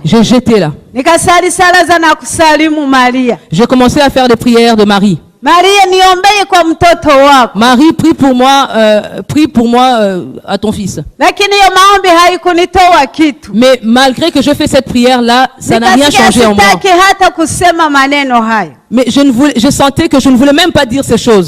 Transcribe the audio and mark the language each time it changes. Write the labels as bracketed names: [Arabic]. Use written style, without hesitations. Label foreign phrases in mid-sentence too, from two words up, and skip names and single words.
[French] J'ai jeté là. [Swahili] Nikasali sala za na kusalimu Maria. [French] J'ai commencé à faire des prières de Marie. Marie, prie pour moi à ton fils. Mais malgré que je fais cette prière-là, ça n'a rien changé en moi. Mais je sentais que je ne voulais même pas dire ces choses.